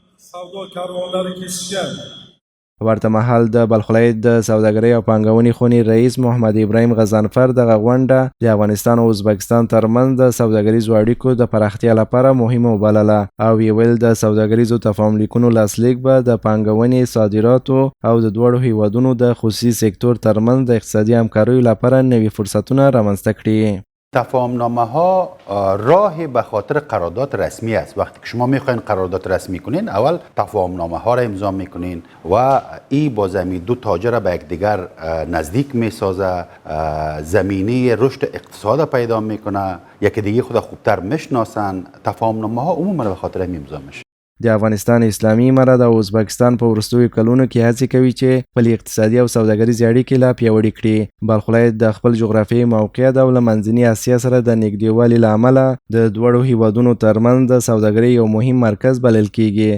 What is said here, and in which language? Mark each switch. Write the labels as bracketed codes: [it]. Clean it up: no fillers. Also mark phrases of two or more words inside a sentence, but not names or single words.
[ps] ورته مهال د بلخ ولایت د سوداګرۍ او پانګونې خونې رئیس محمد ابراهیم غضنفر دغه غونډه د افغانستان او ازبکستان ترمنځ د سوداګریزو اړیکو د پراختیا لپاره مهمه وبلله او ویل د سوداګریزو تفاهم لیکونو لاسلیک به د پانګونې، صادراتو او د دواړو هیوادونو د خصوصي سکتور ترمنځ د اقتصادي همکاریو لپاره نوي فرصتونه رامنځته کړي. [fa] تفاهمنامه ها راه به خاطر قرارداد رسمی است. وقتی که شما میخواین قرارداد رسمی کنین اول تفاهمنامه ها را امضا میکنین و این با زمین دو تاجر به یکدیگر نزدیک میسازه، زمینه رشد اقتصاد پیدا میکنه، یکی دیگه خود خوبتر میشناسن. تفاهمنامه ها عموما به خاطر همین امضا میشه. [ps] د افغانستان اسلامي امارت او ازبکستان په وروستیو کلونو کې هڅې کوي چې خپل اقتصادي او سوداګریزې اړیکې لا پیاوړې کړي. بلخ ولایت د خپل جغرافیایي موقعیت او له منځني اسیا سره د نږدېوالي له امله د دواړو هیوادونو ترمنځ د سوداګرۍ یو مهم مرکز بلل کېږي.